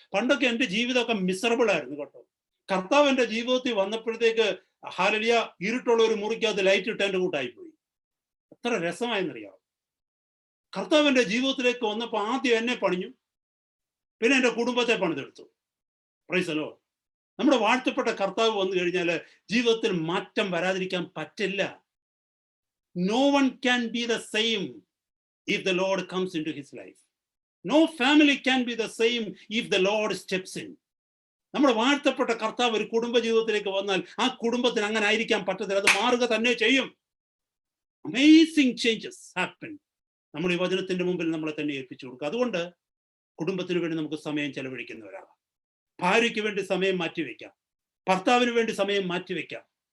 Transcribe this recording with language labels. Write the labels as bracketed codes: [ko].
[ml] പണ്ടൊക്കെ എൻ്റെ ജീവിതമൊക്കെ മിസറബിൾ ആയിരുന്നു കേട്ടോ. കർത്താവ് എൻ്റെ ജീവിതത്തിൽ വന്നപ്പോഴത്തേക്ക് ഹല്ലേലൂയ, ഇരുട്ടുള്ള ഒരു മുറിക്കകത്ത് ലൈറ്റ് ഇട്ട് എൻ്റെ കൂട്ടായിപ്പോയി. എത്ര രസമായെന്നറിയാം. കർത്താവ് എൻ്റെ ജീവിതത്തിലേക്ക് വന്നപ്പോൾ ആദ്യം എന്നെ പണിഞ്ഞു, പിന്നെ എൻ്റെ കുടുംബത്തെ പണിതെടുത്തു. [en] Praise the lord. [ml] നമ്മുടെ വാഴ്ത്തപ്പെട്ട കർത്താവ് വന്നു കഴിഞ്ഞാൽ ജീവിതത്തിൽ മാറ്റം വരാതിരിക്കാൻ പറ്റില്ല. [en] No one can be the same if the Lord comes into his life. No family can be the same if the Lord steps in. [ml] നമ്മുടെ വാഴ്ത്തപ്പെട്ട കർത്താവ് ഒരു കുടുംബ ജീവിതത്തിലേക്ക് വന്നാൽ ആ കുടുംബത്തിന് അങ്ങനെ ആയിരിക്കാൻ പറ്റത്തില്ല. അത് മാറുക തന്നെ ചെയ്യും. [en] Amazing changes happen. [ml] നമ്മൾ ഈ വചനത്തിന്റെ മുമ്പിൽ നമ്മളെ തന്നെ ഏൽപ്പിച്ചു കൊടുക്കുക. അതുകൊണ്ട് കുടുംബത്തിന് വേണ്ടി നമുക്ക് സമയം ചെലവഴിക്കുന്നവരാകാം. ഭാര്യയ്ക്ക് വേണ്ടി സമയം മാറ്റിവെക്കാം, ഭർത്താവിന് വേണ്ടി സമയം മാറ്റിവെക്കാം.